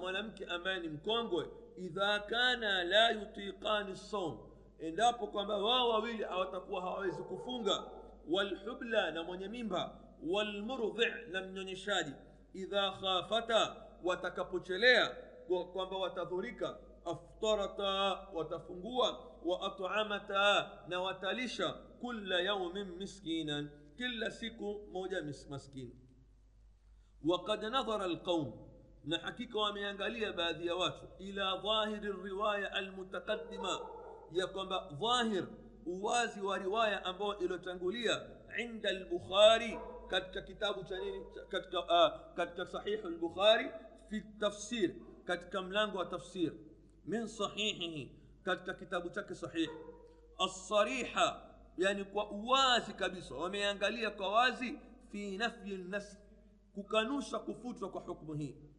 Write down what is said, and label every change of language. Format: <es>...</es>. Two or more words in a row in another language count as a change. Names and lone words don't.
<sw>mwanamke ambaye ni mkongwe,</sw> <ar>إذا كان لا يطيقان الصوم,</ar> <sw>endapo kwamba wao wawili hawatakuwa hawawezi kufunga,</sw> <ar>والحبلى,</ar> <sw>na mwenye mimba,</sw> <ar>والمرضع',</ar> <sw>na mnyonyeshaji,</sw> <ar>إذا خافتا,</ar> <sw>watakapochelea kwamba watadhurika, aftarata, watafungua,</sw> <ar>وأطعمتا,</ar> <sw>na watalisha,</sw> <ar>كل يوم مسكينا,</ar> <sw>kila siku moja maskini.</sw> <ar>وقد نظر القوم،</ar> <sw>na hakika wameangalia baadhi ya watu,</sw> <ar>إلى ظاهر الرواية المتقدمة,</ar> <sw>ya kwamba dhahir uwazi wa riwaya ambayo iliyotangulia,</sw> <ar>عند البخاري,</ar> <sw>katika kitabu cha nini, katika sahih al-Bukhari,</sw> <ar>في تفسير,</ar> <sw>katika mlango wa tafsir,</sw> <ar>من صحيحه,</ar> <sw>katika kitabu chake sahih, as-sariha, yani kwa uwazi kabisa wameangalia kwa wazi,</sw> <ar>في نفي النسخ,</ar> <sw>kukanusha kufutwa kwa hukumu hii.</sw>